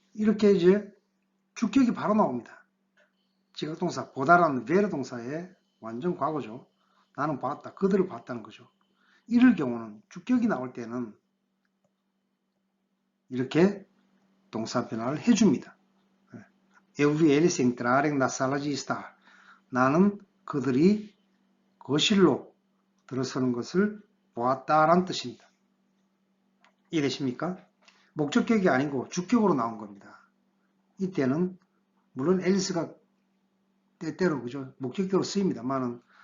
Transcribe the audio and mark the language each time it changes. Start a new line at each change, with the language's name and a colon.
Korean: 이렇게 이제 주격이 바로 나옵니다. 지각동사 보다라는 베르 동사의 완전 과거죠. 나는 봤다. 그들을 봤다는 거죠. 이럴 경우는 주격이 나올 때는 이렇게 동사 변화를 해줍니다.
Portuguese: Eu vi eles entrarem na sala de estar.
Korean: 나는 그들이 거실로 들어서는 것을 보았다라는 뜻입니다. 이해되십니까? 목적격이 아니고 주격으로 나온 겁니다. 이때는 물론 앨리스가 때때로 그죠 목적격으로 쓰입니다만은